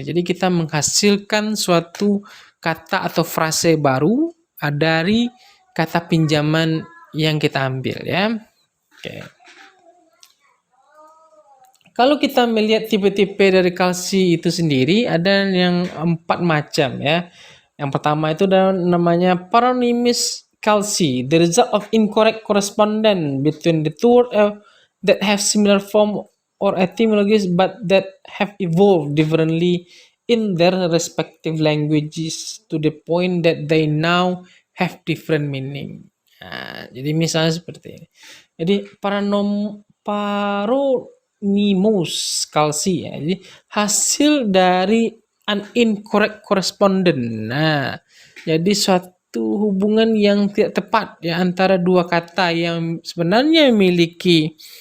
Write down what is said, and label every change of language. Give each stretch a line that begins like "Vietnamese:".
Indonesian: Jadi kita menghasilkan suatu kata atau frase baru dari kata pinjaman yang kita ambil ya. Oke. Kalau kita melihat tipe-tipe dari Calci itu sendiri, ada yang 4 macam ya. Yang pertama itu namanya
English: paronymus Calci, the result of incorrect correspondence between the two words that have similar form or etymologies but that have evolved differently in their respective languages to the point that they now have different meaning.
Indonesian: Jadi misalnya seperti ini. Jadi paronymus Calci ya. Jadi hasil dari
English: an incorrect correspondence.
Indonesian: Jadi suatu hubungan yang tidak tepat ya antara dua kata yang sebenarnya memiliki